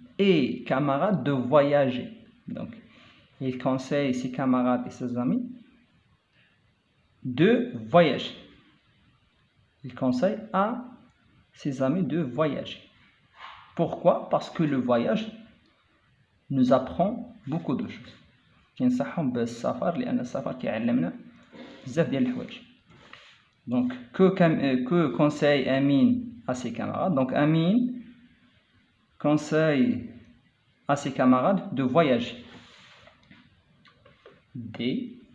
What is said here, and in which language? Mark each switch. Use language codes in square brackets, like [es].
[fr] et camarades de voyager. Donc, il conseille ses camarades et ses amis de voyager. Il conseille à ses amis de voyager. Pourquoi? Parce que le voyage nous apprend beaucoup de choses. [ar] كنصحهم بالسفر لأن السفر كيعلمنا بزاف ديال الحوايج. [fr] Donc que conseille Amine à ses camarades? Donc Amine conseille à ses camarades de voyager. D.